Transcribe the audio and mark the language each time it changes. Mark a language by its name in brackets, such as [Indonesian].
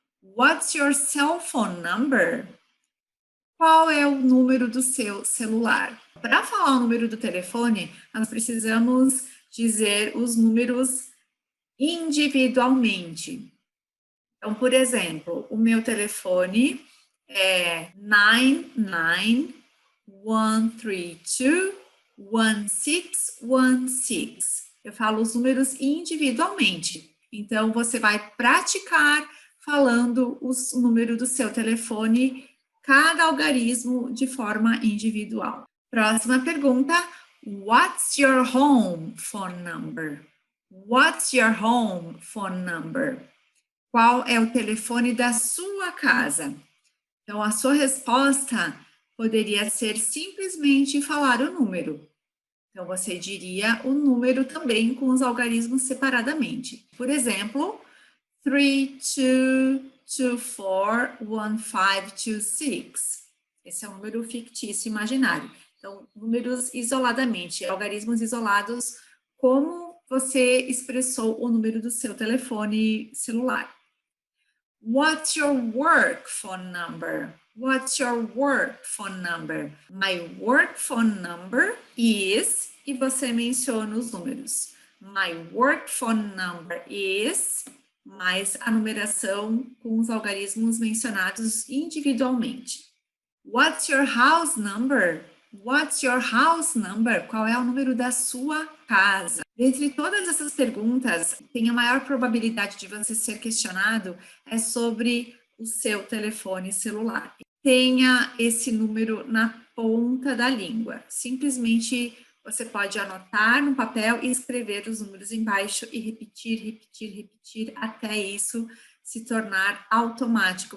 [English] What's your cell phone number? [Portuguese] Qual é o número do seu celular? Para falar o número do telefone, nós precisamos dizer os números individualmente. Então, por exemplo, o meu telefone é 991321616. Eu falo os números individualmente. Então, você vai praticar falando os números do seu telefone, cada algarismo de forma individual. Próxima pergunta. [English] What's your home phone number? What's your home phone number? [Portuguese] Qual é o telefone da sua casa? Então, a sua resposta poderia ser simplesmente falar o número. Então, você diria o número também com os algarismos separadamente. Por exemplo, 32241526. Esse é um número fictício imaginário. Então, números isoladamente, algarismos isolados, como você expressou o número do seu telefone celular. [English] What's your work phone number? What's your work phone number? My work phone number is, [Portuguese] e você menciona os números. [English] My work phone number is, [Portuguese] mais a numeração com os algarismos mencionados individualmente. [English] What's your house number? What's your house number? [Portuguese] Qual é o número da sua casa? Dentre todas essas perguntas, tem a maior probabilidade de você ser questionado é sobre o seu telefone celular. Tenha esse número na ponta da língua. Simplesmente você pode anotar no papel e escrever os números embaixo e repetir, repetir, repetir até isso se tornar automático.